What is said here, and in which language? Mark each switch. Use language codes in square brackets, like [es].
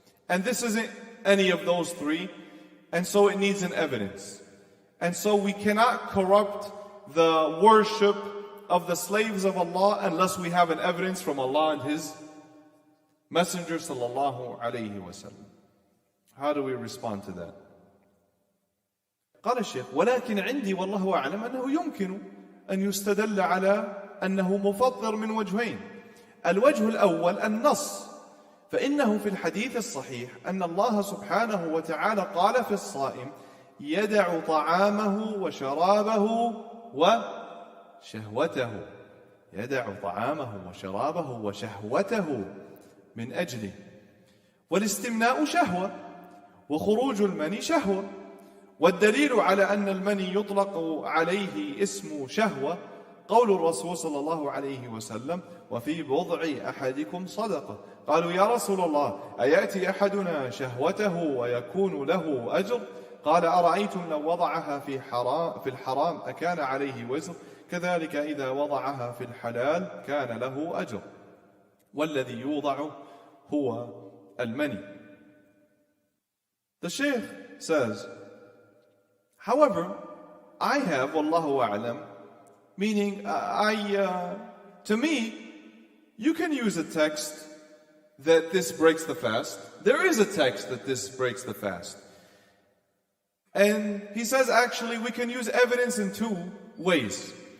[en] And this isn't any of those three, and so it needs an evidence. And so we cannot corrupt the worship of the slaves of Allah unless we have an evidence from Allah and His Messenger sallallahu alayhi wa sallam. How do we respond to that? [ar] قال الشيخ ولكن عندي والله أعلم أنه يمكن أن يستدل على أنه مفطر من وجهين. الوجه الأول النص، فإنه في الحديث الصحيح أن الله سبحانه وتعالى قال في الصائم يدع طعامه وشرابه وشهوته. يدع طعامه وشرابه وشهوته من أجله. والاستمناء شهوة وخروج المني شهوة. والدليل على أن المني يطلق عليه اسم شهوة قول الرسول صلى الله عليه وسلم وفي بضع أحدكم صدقة. قالوا يا رسول الله أيأتي أحدنا شهوته ويكون له أجر؟ قال أرأيتم لو وضعها في الحرام أكان عليه وزر؟ كذلك إذا وضعها في الحلال كان له أجر. والذي يوضع هو المني. [en] The Shaykh says, however, I have, Wallahu a'lam, meaning to me, you can use a text that this breaks the fast. There is a text that this breaks the fast. And he says actually we can use evidence in two ways.